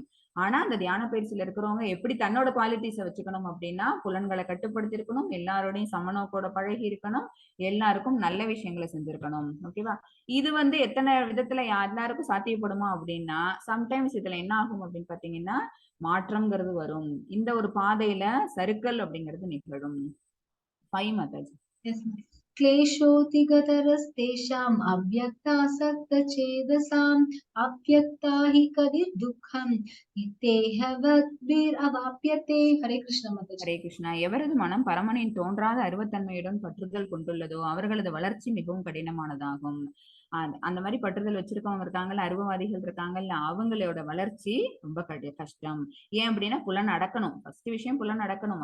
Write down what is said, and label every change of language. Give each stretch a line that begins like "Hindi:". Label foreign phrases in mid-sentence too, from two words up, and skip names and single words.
Tamil: ஆனா அந்த தியான பயிற்சியில இருக்கிறவங்க எப்படி தன்னோட குவாலிட்டிஸை வச்சுக்கணும் அப்படின்னா, புலன்களை கட்டுப்படுத்தி இருக்கணும், எல்லாரோடையும் சமநோக்கோட பழகி இருக்கணும், எல்லாருக்கும் நல்ல விஷயங்களை செஞ்சிருக்கணும். ஓகேவா? இது வந்து எத்தனை விதத்துல எல்லாருக்கும் சாத்தியப்படுமா அப்படின்னா, சம்டைம்ஸ் இதுல என்ன ஆகும் அப்படின்னு பாத்தீங்கன்னா, மாற்றம்ங்கிறது வரும். இந்த ஒரு பாதையில சர்க்கிள் அப்படிங்கிறது நிகழும். 5 மாதாஜி.
English: Yes, ma'am.
Sanskrit: क्लेशोऽतिगतरस्तेषाम् अव्यक्तासक्तचेतसाम् अव्यक्ता हि कदिर्दुःखम् इत्येहवद्भिरवाप्यते. हरे कृष्ण माताजी.
Tamil: ஹரே கிருஷ்ணா. எவரது மனம் பரமனின் தோன்றாத அருவத்தன்மையுடன் பற்றுதல் கொண்டுள்ளதோ அவர்களது வளர்ச்சி மிகவும் கடினமானதாகும். அந்த மாதிரி பற்றுதல் வச்சிருக்கவங்க இருக்காங்கல்ல, அருவவாதிகள் இருக்காங்கல்ல, அவங்களோட வளர்ச்சி ரொம்ப கஷ்டம். ஏன் அப்படின்னா, புலன் அடக்கணும். ஃபர்ஸ்ட் விஷயம் புலன் அடக்கணும்.